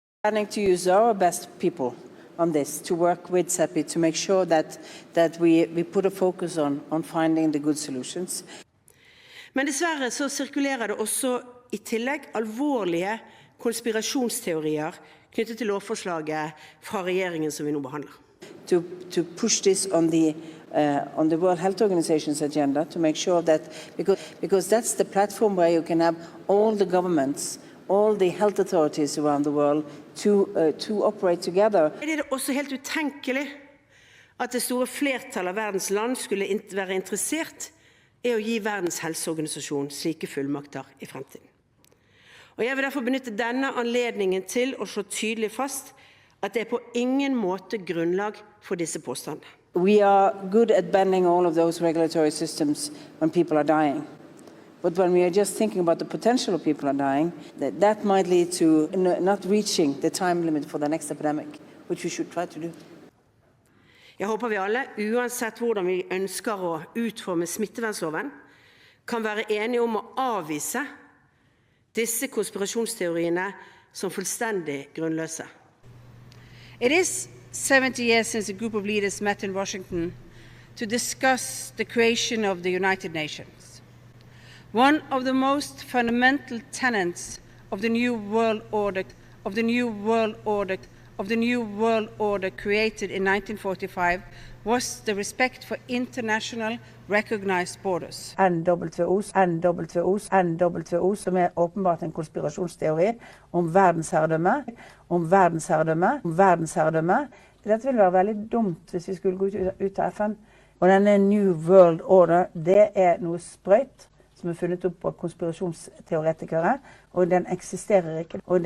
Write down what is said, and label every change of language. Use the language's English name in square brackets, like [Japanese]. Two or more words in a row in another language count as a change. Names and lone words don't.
[English] Planning to use our best people on this, to work with CEPI, to make sure that we put a focus on finding the good solutions. [Norwegian] Men dessverre så sirkulerer det også I tillegg alvorlige konspirasjonsteorier knyttet til lovforslaget fra regjeringen som vi nå behandler. [English] To push this on the World Health Organization's agenda, to make sure that, because that's the platform where you can have all the governments, all the health authorities around the world to operate together. [Norwegian] Det også helt utenkelig at det store flertallet av verdens land skulle være interessert I å gi verdens helseorganisasjon slike fullmakter I fremtiden. Og jeg vil derfor benytte denne anledningen til å slå tydelig fast at det på ingen måte grunnlag for disse påstandene. [English] We are good at bending all of those regulatory systems when people are dying. But when we are just thinking about the potential of people are dying, that might lead to not reaching the time limit for the next epidemic, which we should try to do. [Norwegian] Jeg håper vi alle, uansett hvordan vi ønsker å utforme smittevernloven, kan være enige om å avvise disse konspirasjonsteoriene som fullstendig grunnløse. [English] It is 70 years since a group of leaders met in Washington to discuss the creation of the United Nations. One of the most fundamental tenets of the new world order created in 1945 was the respect for international recognized borders. [Norwegian] NWO, som åpenbart en konspirasjonsteori om verdensherredømme. Dette ville være veldig dumt hvis vi skulle gå ut av FN. Og denne [English] New World Order, [Norwegian] det noe sprøyt som funnet opp av konspirasjonsteoretikere, og den eksisterer ikke.